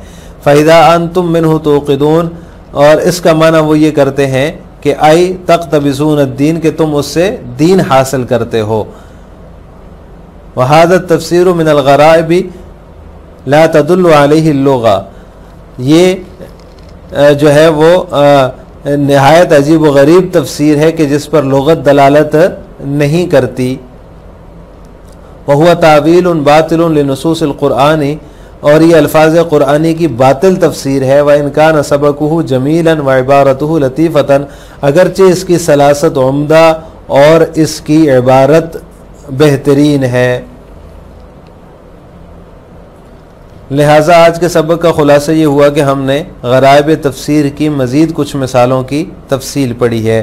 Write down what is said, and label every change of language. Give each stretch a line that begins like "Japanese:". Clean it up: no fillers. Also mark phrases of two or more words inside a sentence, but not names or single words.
Arabic: فإذا أنتم منه توقدون,
Urdu: اور اس کا معنی وہ یہ کرتے ہیں کہ
Arabic: أي تقتبسون الدين,
Urdu: کہ تم اس سے دین حاصل کرتے ہو.
Arabic: وهذا تفسير من الغرائب لا تدل عليه لغة,
Urdu: یہ جو ہے وہ نہایت عجیب و غریب تفسیر ہے کہ جس پر لغت دلالت نہیں کرتی.
Arabic: وهو تأويل باطل لنصوص القرآن,
Urdu: اور یہ الفاظ قرآنی کی باطل تفسیر ہے.
Arabic: و إن كان سبكه جميلا و عبارته لطيفة,
Urdu: اگرچہ اس کی سلاست عمدہ اور اس کی عبارت بہترین ہے. لہٰذا آج کے سبق کا خلاصہ یہ ہوا کہ ہم نے غرائب تفسیر کی مزید کچھ مثالوں کی تفصیل پڑھی ہے.